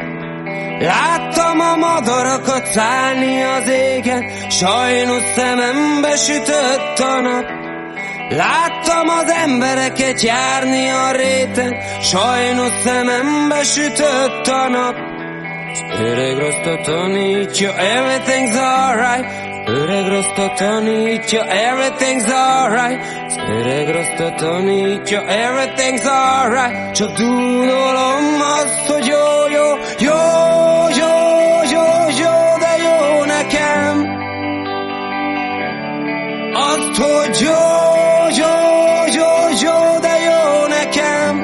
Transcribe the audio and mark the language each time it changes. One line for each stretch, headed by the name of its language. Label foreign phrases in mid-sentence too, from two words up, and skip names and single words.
Hungarian: Láttam a madarakat szállni az égen, sajnos szemembe sütött a nap. Láttam az embereket járni a réten, sajnos szemembe sütött a nap. Öreg rasta tanítja,
English: everything's alright.
Hungarian: Öreg rasta tanítja,
English: everything's alright.
Hungarian: Öreg rasta tanítja,
English: everything's alright.
Hungarian: Csak dúdolom azt, hogy jó, jó, jó, jó, jó, jó, de jó nekem. Azt, hogy jó, jó, jó, jó, de jó nekem.